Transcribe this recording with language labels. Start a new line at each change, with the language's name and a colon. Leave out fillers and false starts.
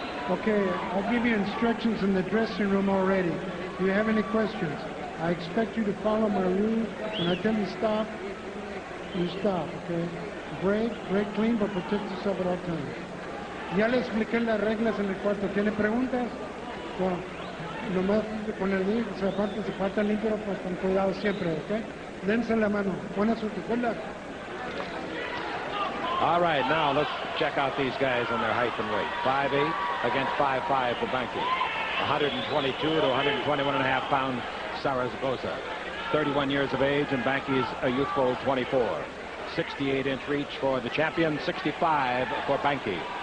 English: Okay, I'll give you instructions in the dressing room already. Do you have any questions? I expect you to follow my rules. When I tell you stop, you stop, okay? Break clean, but protect yourself at all times.
Spanish: Ya le expliqué las reglas en el cuarto. ¿Tiene preguntas? Bueno, nomás con el niño se falta limpio, pues con cuidado siempre, ¿ok? Dense la mano. Buena suerte.
English: Good luck. All right, now let's check out these guys on their height and weight. 5'8" against 5'5" for Banke. 122 to 121.5 pound Zaragoza. 31 years of age, and Banke is a youthful 24. 68-inch reach for the champion, 65 for Banke.